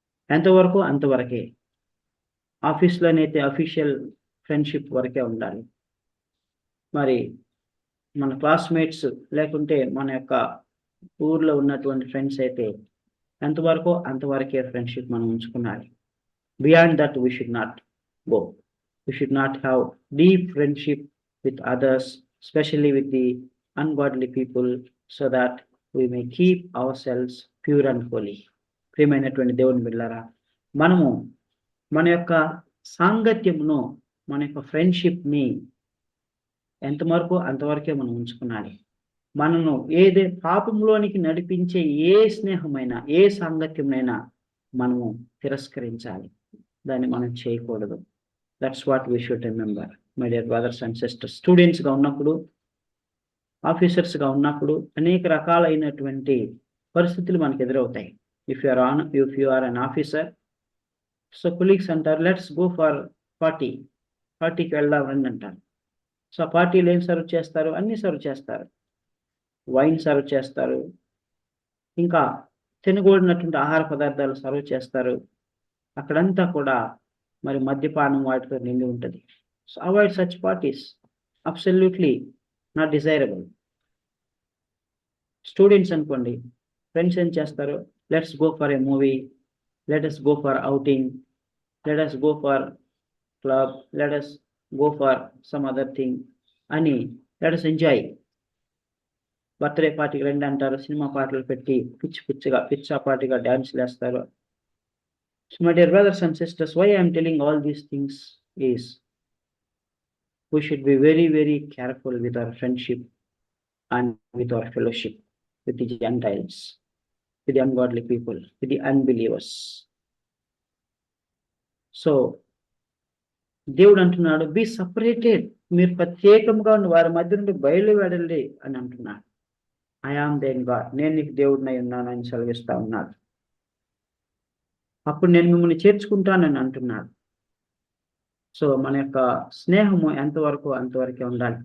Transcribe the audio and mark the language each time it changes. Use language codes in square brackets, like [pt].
[te] ఎంతవరకు అంతవరకే. ఆఫీస్లోనైతే official friendship వరకే ఉండాలి. మరి మన క్లాస్మేట్స్ లేకుంటే మన యొక్క ఊర్లో ఉన్నటువంటి ఫ్రెండ్స్ అయితే ఎంతవరకు అంతవరకే ఫ్రెండ్షిప్ మనం ఉంచుకున్నాలి. [en] Beyond that we should not go. We should not have deep friendship with others, especially with the ungodly people, so that we may keep ourselves pure and holy. [te] ప్రియమైనటువంటి దేవుని బిడ్డలారా, మనము మన యొక్క సాంగత్యమును మన యొక్క ఫ్రెండ్షిప్ని ఎంతవరకు అంతవరకే మనం ఉంచుకున్నాలి. మనను ఏదే పాపంలోనికి నడిపించే ఏ స్నేహమైనా ఏ సాంగత్యమైనా మనము తిరస్కరించాలి. దాన్ని మనం చేయకూడదు. [en] That's what we should remember my dear brothers and sisters. [te] స్టూడెంట్స్గా ఉన్నప్పుడు, ఆఫీసర్స్గా ఉన్నప్పుడు అనేక రకాలైనటువంటి పరిస్థితులు మనకు ఎదురవుతాయి. [en] if you are an officer, so colleagues [te] అంటారు [en] let's go for [te] పార్టీకి వెళ్దాం రండి అంటారు. సో ఆ పార్టీలు ఏం సర్వ్ చేస్తారు? అన్నీ సర్వ్ చేస్తారు. వైన్ సర్వ్ చేస్తారు, ఇంకా తినకూడనటువంటి ఆహార పదార్థాలు సర్వ్ చేస్తారు. అక్కడంతా కూడా మరి మద్యపానం వాటితో నిండి ఉంటుంది. [en] So avoid such parties, absolutely not desirable. [te] Students అనుకోండి, ఫ్రెండ్స్ ఏం చేస్తారు? [en] let's go for a movie, let us go for outing, let us go for club, let us go for some other thing [te] అని [en] let us enjoy. [te] Birthday పార్టీకి రండి అంటారు, cinema పాటలు పెట్టి పిచ్చా పార్టీగా డ్యాన్స్లు వేస్తారు. [en] So my dear brothers and sisters, why I'm telling all these things is we should be very, very careful with our friendship and with our fellowship with the Gentiles, with the ungodly people, with the unbelievers. [te] So దేవుడు అంటున్నాడు, [en] be separated, [te] మీరు ప్రత్యేకంగా ఉండి వారి మధ్య నుండి బయలువెడండి అని అంటున్నాడు. [en] I am then God, [te] నేను నీకు దేవుడినై ఉన్నాను అని సెలవిస్తా ఉన్నాడు. అప్పుడు నేను మిమ్మల్ని చేర్చుకుంటానని అంటున్నాడు. సో మన యొక్క స్నేహము ఎంతవరకు అంతవరకే ఉండాలి.